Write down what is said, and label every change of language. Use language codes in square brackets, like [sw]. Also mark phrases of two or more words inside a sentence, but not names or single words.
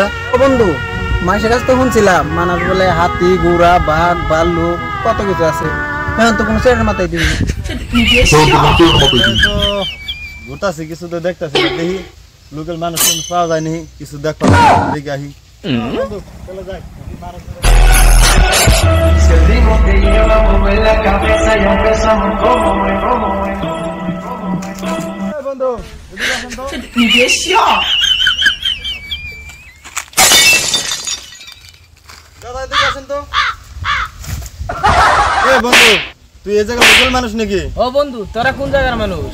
[bn] ও বন্ধু, মানুষের কাছে তো শুনছিলাম মানুষ বলে হাতি, ঘোড়া, বাঘ, ভাল্লুক কত কিছু আছে। এখন তো কোনো ছেলের মাথায় দিবি তো ঘুরতাছি, কিছু তো দেখতেছি, দেখি লোকাল মানুষ পাওয়া যায়নি, কিছু দেখতে দেখে আহি। বন্ধু চলে যাই। [es] Si el ritmo te lleva a mover la cabeza y empezamos como es. [bn] বন্ধু এদিকে আসেন তো। [zh] 你别笑。 [bn] দাদা এদিকে আসেন তো। এ বন্ধু, তুই এই জায়গার লোকাল মানুষ নাকি? ও বন্ধু, তোরা কোন জায়গার মানুষ?